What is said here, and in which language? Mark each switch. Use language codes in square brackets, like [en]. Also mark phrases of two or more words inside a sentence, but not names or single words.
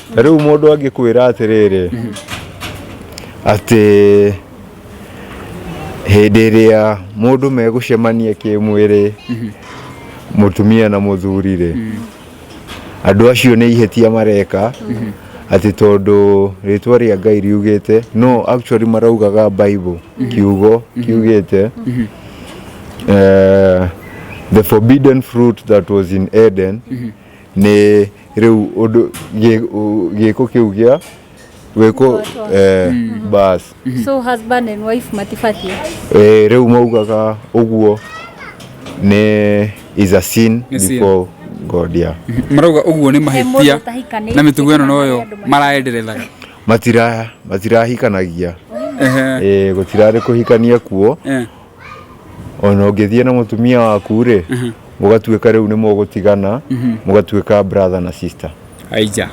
[ki] ta rĩu mũndũ angĩkwĩra atĩrĩrĩ atĩ hĩndĩ ĩrĩa mũndũ megũcemania kĩmwĩrĩ mũtumia na mũthuri rĩ andũ acio nĩ ihĩtia mareka atĩ tondũ rĩtwa rĩa Ngai riugĩte no actually maraugaga Bible kiugo kiugĩte [en] the forbidden fruit that was in Eden [ki] nĩ rĩu ũndũ gĩko kĩu gĩa gwĩkwo bas [en] so husband and wife matibatie [ki] rĩu maugaga ũguo nĩ [en] is a sin before God [ki] marauga ũguo nĩ mahĩtia na mĩtugo ĩno noyo maraenderethaga matirahikanagia gũtirarĩ kũhikania kuo ona ũngĩthiĩ na mũtumia waku rĩ mũgatuĩka rĩu nĩ mũgũtigana mũgatuĩka brother na sister aija